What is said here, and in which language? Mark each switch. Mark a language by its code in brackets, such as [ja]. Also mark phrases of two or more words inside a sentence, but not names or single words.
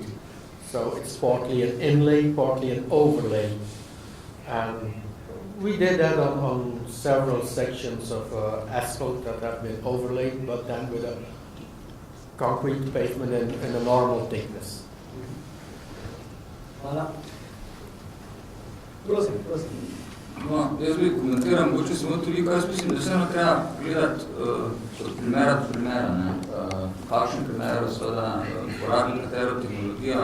[en] So it's partly an inlay, partly an overlay. And we did that on several sections of asphalt that have been overlaid, but then with a concrete pavement in a normal thickness. [sl] Hvala. Prosim. No, jaz bi komentiram, mogoče samo toliko, jaz mislim, da vseeno treba gledati od primera do primera, kakšen primer seveda uporabi katero tehnologijo.